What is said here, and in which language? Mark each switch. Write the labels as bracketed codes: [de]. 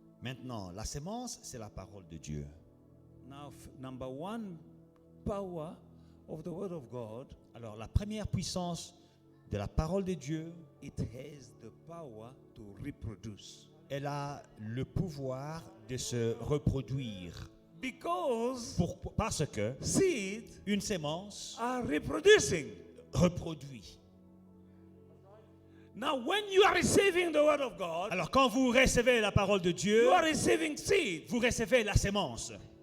[fr] Maintenant, la sémence, c'est la parole de Dieu. [en] Now, number one power of the word of God, [fr] Alors, la première puissance de la parole de Dieu, [en] it has the power to reproduce. [fr] elle a le pouvoir de se reproduire. [en] Because [fr] Parce que [en] seed [fr] une sémence [en] are reproducing. [fr] reproduit. [en] Now, when you are receiving the word of God, [fr] Alors, quand vous recevez la parole de Dieu, [en] you are receiving seed. [fr] vous recevez la sémence.